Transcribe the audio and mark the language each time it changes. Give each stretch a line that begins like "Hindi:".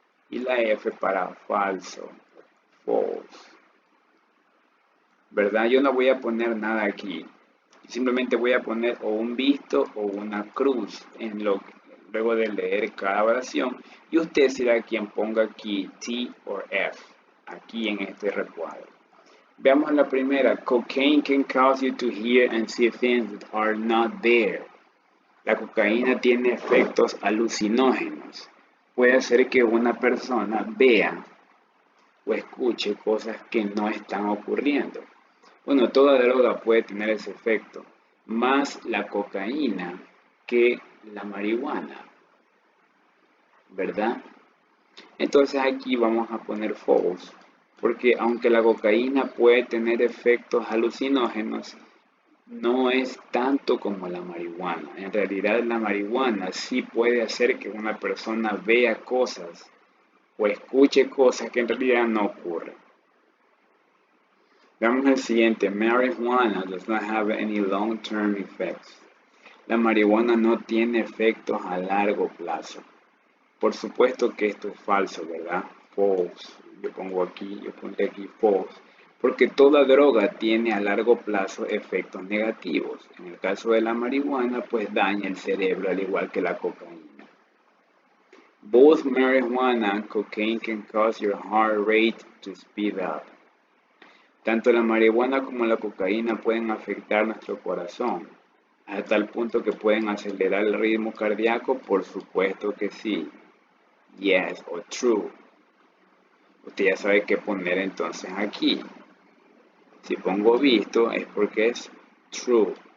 Spanish: Y la F para falso, false. ¿Verdad? Yo no voy a poner nada aquí. Simplemente voy a poner o un visto o una cruz luego de leer cada oración. Y usted será quien ponga aquí T o F, aquí en este recuadro. Veamos la primera.
English: Cocaine can cause you to hear and see things that are not there.
Spanish: La cocaína tiene efectos alucinógenos. Puede hacer que una persona vea o escuche cosas que no están ocurriendo. Bueno, toda droga puede tener ese efecto, más la cocaína que la marihuana, ¿verdad? Entonces aquí vamos a poner false, porque aunque la cocaína puede tener efectos alucinógenos, no es tanto como la marihuana. En realidad la marihuana sí puede hacer que una persona vea cosas o escuche cosas que en realidad no ocurren. Veamos el siguiente.
English: Marijuana does not have any long-term effects.
Spanish: La marihuana no tiene efectos a largo plazo. Por supuesto que esto es falso, ¿verdad? False. Yo pondré aquí false. Porque toda droga tiene a largo plazo efectos negativos. En el caso de la marihuana, pues daña el cerebro al igual que la cocaína.
English: Both marijuana and cocaine can cause your heart rate to speed up.
Spanish: Tanto la marihuana como la cocaína pueden afectar nuestro corazón, a tal punto que pueden acelerar el ritmo cardíaco. Por supuesto que sí. Yes o true. Usted ya sabe qué poner entonces aquí. Si pongo visto es porque es true.